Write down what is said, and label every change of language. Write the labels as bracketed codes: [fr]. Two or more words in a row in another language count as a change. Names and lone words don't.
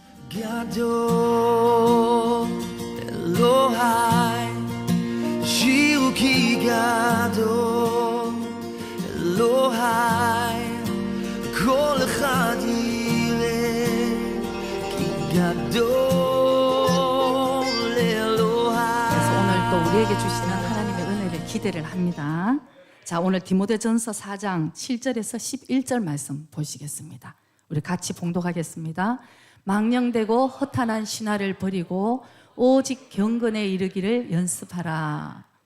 [he] גדול אלוהי שירו כי גדול אלוהי כל אחד יראה כי גדול אלוהי. [ko] 그래서 오늘 또 우리에게 주시는 하나님의 은혜를 기대를 합니다. 자, 오늘 디모데전서 4장 7절에서 11절 말씀 보시겠습니다. 우리 같이 봉독하겠습니다. 망령되고 허탄한 신화를 버리고 오직 경건에 이르기를 연습하라.